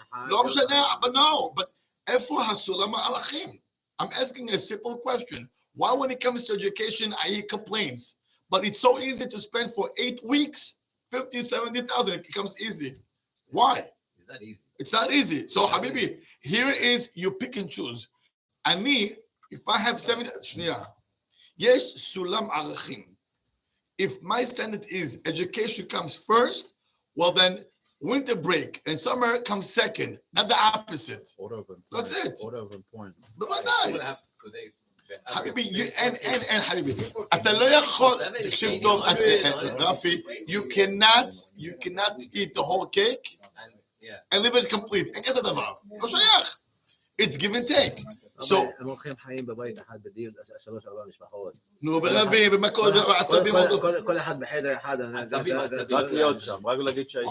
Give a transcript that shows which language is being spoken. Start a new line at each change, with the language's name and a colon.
Hebrew: לא משנה,
English: but no. But
Hebrew: איפה הסולם הערכים?
English: I'm asking a simple question. Why when it comes to education, he complains? But it's so easy to spend for 8 weeks, 50, 70,000. It becomes easy. Why? It's not easy. It's not easy. So, Habibi, here is you pick and choose.
Hebrew: אני,
English: if I have 70,
Hebrew: שנייה, יש סולם ערכים.
English: If my standard is education comes first, well then winter break and summer comes second, not the opposite. Order of importance. That's it. Order of importance.
Hebrew: בוודאי. חביבי, אין חביבי. אתה לא יכול, תקשיב טוב,
English: רפי, you cannot eat the whole cake and leave it complete.
Hebrew: אין כזה דבר. לא שייך.
English: It's give and take. So,
Hebrew: הם הולכים חיים בבית אחד בדיל, 3-4 משפחות. נו, ברבים, במכות, בעצבים. כל אחד בחדר אחד. רק להיות שם, רק להגיד שהייתי.